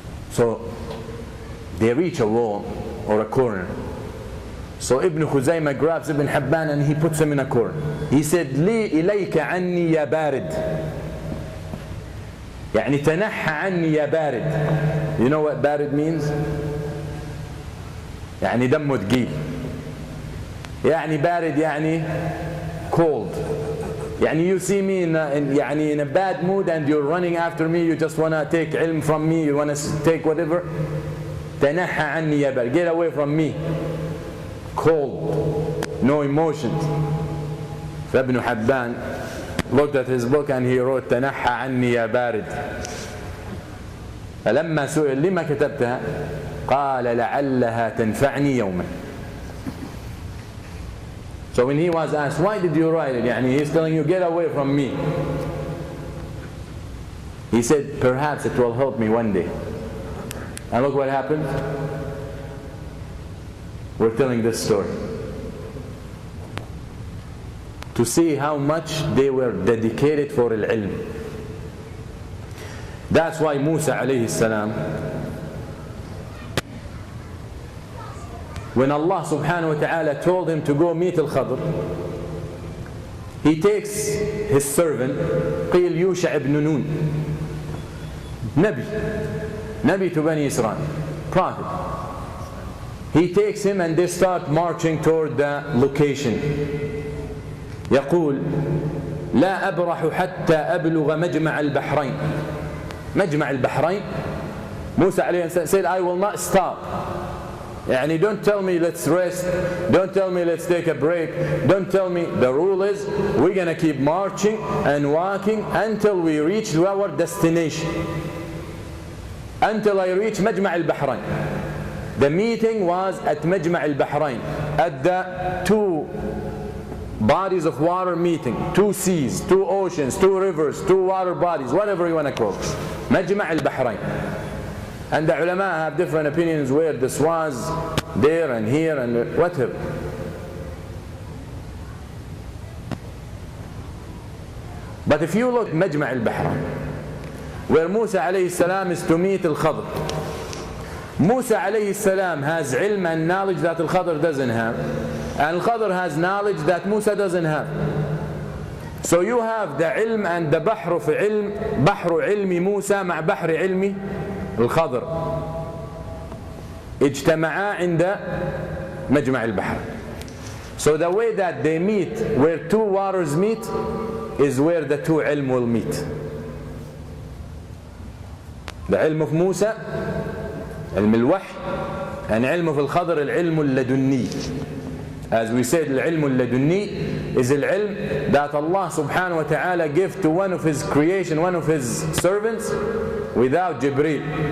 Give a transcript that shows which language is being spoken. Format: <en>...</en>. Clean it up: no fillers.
<en>So they reach a wall or a corner. So Ibn Khuzaymah grabs Ibn Hibban and he puts him in a corner. He said, "Li ilayka anni ya barid."</en> <ar>يعني تنحى عني يا بارد.</ar> <en>You know what بارد means?</en> <ar>يعني دمه ثقيل. يعني بارد يعني cold.</ar> <en>يعني you see me in a bad mood and you're running after me, you just want to take علم from me, you want to take whatever.</en> <ar>تنحى عني يا بارد.</ar> <en>Get away from me. Cold. No emotions. فابن حبان looked at his book and he wrote</en> <ar>تنحى عني يا بارد. فلما سئل لما كتبتها قال لعلها تنفعني يوما.</ar> <en>So when he was asked, why did you write it? يعني he's telling you, get away from me. He said, perhaps it will help me one day. And look what happened. We're telling this story to see how much they were dedicated for al-ilm. That's why Musa alayhi salam, when Allah subhanahu wa ta'ala told him to go meet al-Khadr, he takes his servant قيل يوشع ibn Nun, Nabi to Bani Israel, prophet. He takes him and they start marching toward the location.</en> <ar>يقول لا أبرح حتى أبلغ مجمع البحرين. مجمع البحرين.</ar> <en>Musa alayhi salam said, I will not stop. يعني don't tell me let's rest, don't tell me let's take a break, don't tell me. The rule is we're gonna keep marching and walking until we reach our destination, until I reach مجمع البحرين. The meeting was at مجمع البحرين, at the two bodies of water meeting, two seas, two oceans, two rivers, two water bodies, whatever you want to call it.</en> <ar>مجمع البحرين.</ar> <en>And the ulama have different opinions where this was, there and here and whatever. But if you look at مجمع البحرين, where Musa alayhi salam is to meet al-Khadr, Musa alayhi salam has ilm and knowledge that al-Khadr doesn't have, and al-Khadr has knowledge that Musa doesn't have. So you have the ilm and the</en> <ar>بحر في علم, بحر علم موسى مع بحر علم الخضر اجتمعا عند مجمع البحر.</ar> <en>So the way that they meet, where two waters meet, is where the two ilm will meet. The ilm of Musa, ilm al-wahy, and ilm of al-Khadr, al-ilm al-ladunni. As we said, al-ilm al-ladunni is al-ilm that Allah subhanahu wa ta'ala gave to one of his creation, one of his servants, without Jibreel.</en>